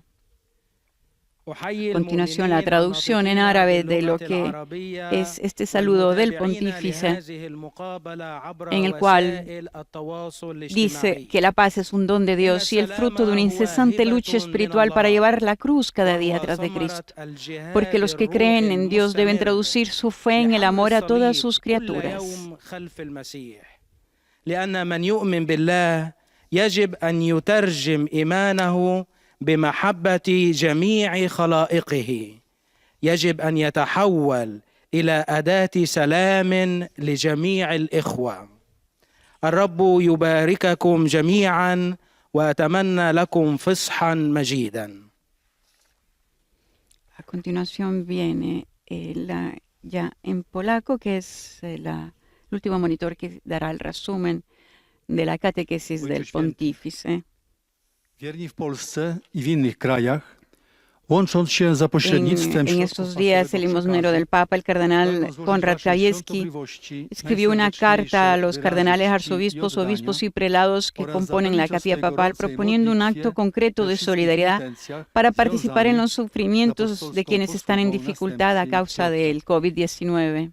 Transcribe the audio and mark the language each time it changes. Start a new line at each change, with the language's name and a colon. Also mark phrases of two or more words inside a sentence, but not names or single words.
Spanish: A continuación, la traducción en árabe de lo que es este saludo del pontífice, en el cual dice que la paz es un don de Dios y el fruto de una incesante lucha espiritual para llevar la cruz cada día tras de Cristo. Porque los que creen en Dios deben traducir su fe en el amor a todas sus criaturas.
Arabic: بمحبة جميع خلائقه يجب أن يتحول إلى أداة سلام لجميع الإخوة. الرب يبارككم جميعا وأتمنى لكم فصحا مجيدا.
Spanish: A continuación viene ya en polaco, que es el último monitor que dará el resumen de la catequesis del pontífice.
Polish: Wierni w Polsce i w innych krajach, łącząc się za pośrednictwem
Spanish: En estos días, el limosnero del Papa, el cardenal Konrad Krajewski, escribió una carta a los cardenales, arzobispos, obispos y prelados que componen la capilla papal, proponiendo un acto concreto de solidaridad para participar en los sufrimientos de quienes están en dificultad a causa del COVID-19.